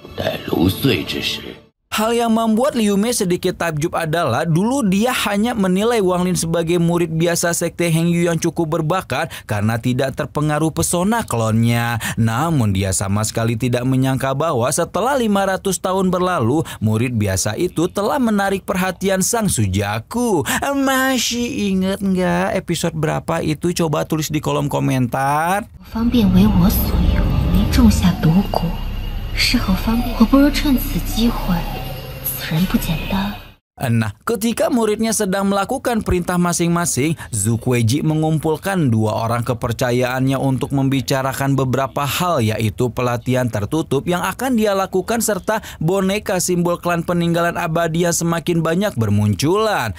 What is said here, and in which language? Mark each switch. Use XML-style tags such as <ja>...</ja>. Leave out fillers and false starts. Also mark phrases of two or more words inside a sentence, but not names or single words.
<id>Hal yang membuat Liu Mei sedikit takjub adalah dulu dia hanya menilai Wang Lin sebagai murid biasa sekte Heng Yu yang cukup berbakat karena tidak terpengaruh pesona klonnya. Namun dia sama sekali tidak menyangka bahwa setelah 500 tahun berlalu, murid biasa itu telah menarik perhatian sang Sujaku. Masih ingat nggak episode berapa itu? Coba tulis di kolom komentar.</id> <zh>种下毒蛊，是很方便。我不如趁此机会，此人不简单。</zh> <id>Nah, ketika muridnya sedang melakukan perintah masing-masing, Zhuge mengumpulkan 2 orang kepercayaannya untuk membicarakan beberapa hal, yaitu pelatihan tertutup yang akan dia lakukan serta boneka simbol klan peninggalan abadi yang semakin banyak bermunculan.</id>